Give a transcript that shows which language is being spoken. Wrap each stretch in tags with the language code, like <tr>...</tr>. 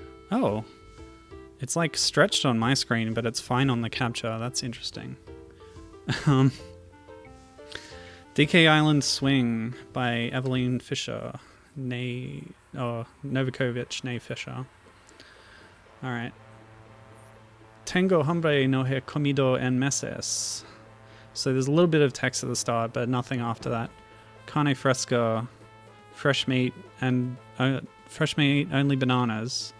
<en>Oh, it's like stretched on my screen, but it's fine on the capture. That's interesting. DK Island Swing by Evelyn Fisher, Novakovic, nay Fisher. All right.</en> <es>Tengo hambre no he comido en meses.</es> <en>So there's a little bit of text at the start, but nothing after that.</en> <es>Carne fresca,</es> <en>fresh meat, and fresh meat, only bananas.</en>